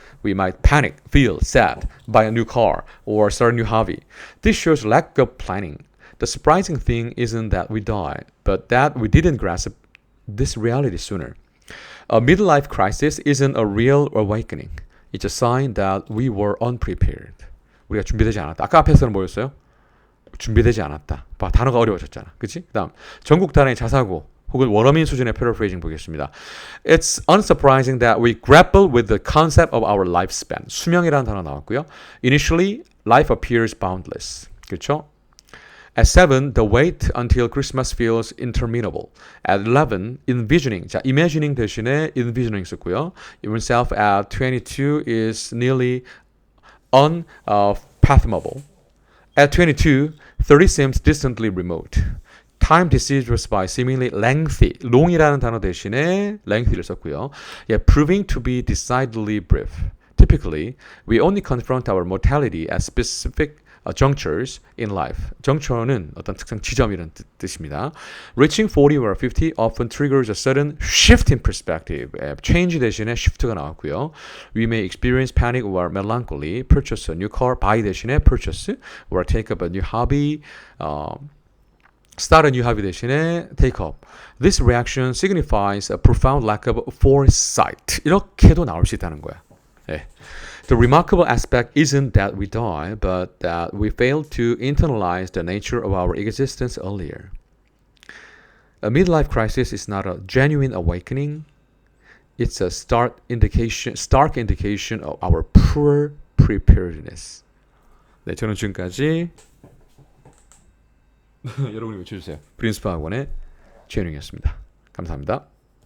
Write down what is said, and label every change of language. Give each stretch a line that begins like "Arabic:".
English: We might panic, feel sad, buy a new car, or start a new hobby. This shows lack of planning. The surprising thing isn't that we die, but that we didn't grasp this reality sooner. A midlife crisis isn't a real awakening. It's a sign that we were unprepared.
Korean: 우리가 준비되지 않았다. 아까 앞에서는 뭐였어요? 준비되지 않았다. 봐, 단어가 어려워졌잖아. 그치? 그 다음, 전국 단어의 자사고 혹은 원어민 수준의 paraphrasing 보겠습니다.
English: It's unsurprising that we grapple with the concept of our lifespan.
Korean: 수명이라는 단어 나왔고요.
English: Initially, life appears boundless.
Korean: 그렇죠?
English: At 7, the wait until Christmas feels interminable. At 11, envisioning.
Korean: 자, imagining 대신에 envisioning 썼고요.
English: Oneself at 22 is nearly unfathomable. At 22, 30 seems distantly remote. Time deceives us by seemingly lengthy.
Korean: long이라는 단어 대신에 lengthy를 썼고요.
English: Yeah, proving to be decidedly brief. Typically, we only confront our mortality at specific junctures in life.
Korean: juncture는 어떤 특정 지점이라는 뜻입니다.
English: Reaching 40 or 50 often triggers a sudden shift in perspective.
Korean: change 대신에 shift가 나왔고요.
English: We may experience panic or melancholy, purchase a new car, buy
Korean: 대신에
English: purchase, or take up a new hobby, start a new hobby 대신에 take up. This reaction signifies a profound lack of foresight.
Korean: 이렇게도 나올 수 있다는 거야. 네.
English: The remarkable aspect isn't that we die, but that we failed to internalize the nature of our existence earlier. A midlife crisis is not a genuine awakening. It's a stark indication of our poor preparedness.
Korean: 네, 저는 지금까지 여러분이 외쳐주세요. 프린스파 학원의 최현웅이었습니다. 감사합니다.